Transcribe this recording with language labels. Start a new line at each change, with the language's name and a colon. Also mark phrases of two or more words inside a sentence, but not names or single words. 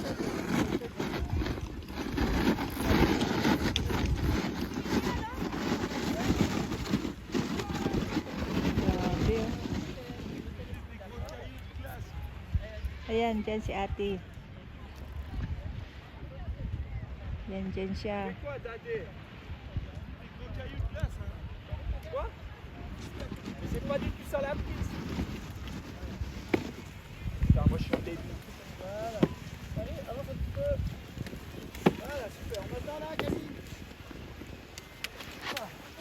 Filipino: Grabe o. Ayan, dyan si ate. Yan, dyan siya.
French: Quoi, Dadé? Des gros cailloux de glace, hein? Quoi? Mais c'est pas du tout ça la piste. Putain, moi je suis un débile. Voilà. Allez, avance un petit peu. Voilà, super. On attend là, Camille. Ah.